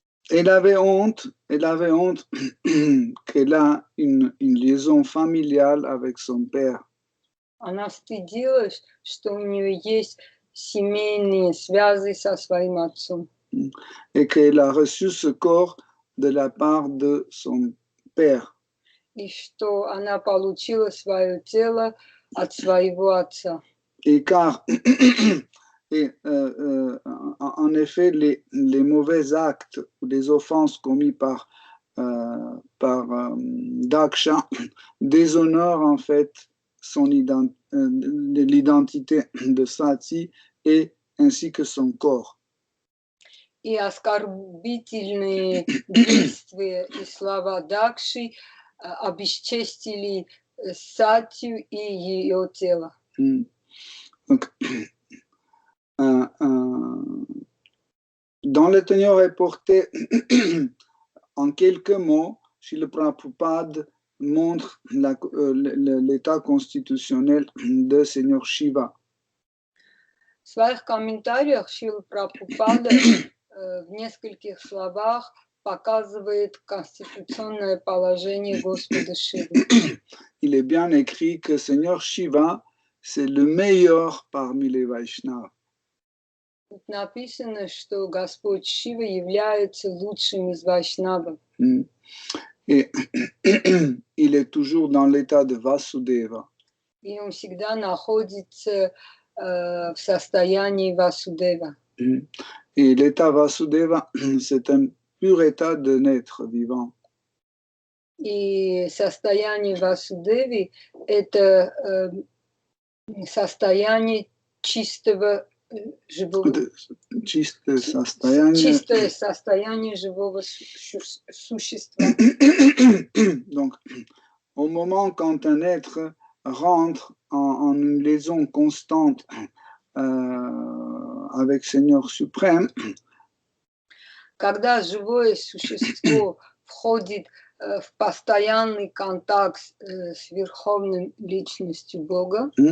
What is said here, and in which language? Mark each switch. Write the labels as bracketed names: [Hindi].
[French] Elle avait honte qu'elle a une liaison familiale avec son père. [Russian] Она стыдилась, что у нее есть семейные связи со своим отцом. [French] Et qu'elle a reçu ce corps de la part de son père. [Russian] И что она получила свое тело от своего отца. [French] Et car, en effet, les mauvais actes ou les offenses commis par Daksha déshonorent en fait l'identité de Sati et ainsi que son corps. [Russian] И оскорбительные действия и слова Дакши обесчестили Сатью и ее тело. [French] Donc, dans le tenir reporté, en quelques mots, Srila Prabhupada montre l'état constitutionnel de Seigneur Shiva. [Russian] В своих комментариях Шрила Прабхупада в нескольких словах показывает конституционное положение Господа Шивы. [French] Il est bien écrit que Seigneur Shiva, c'est le meilleur parmi les Vaishnavas. [Russian] Тут написано, что Господь Шива является лучшим из Вайшнавов. [French] Et il est toujours dans l'état de Vasudeva. [Russian] И он всегда находится в состоянии Васудева. [French] Et l'état Vasudeva, c'est un pur état d'un être vivant. [Russian] И состояние Васудеви – это состояние чистого живого, Чистое состояние живого существа. [French] Donc, au moment quand un être rentre en une liaison constante avec Seigneur suprême, [Russian] когда живое существо входит в постоянный контакт с Верховной Личностью Бога,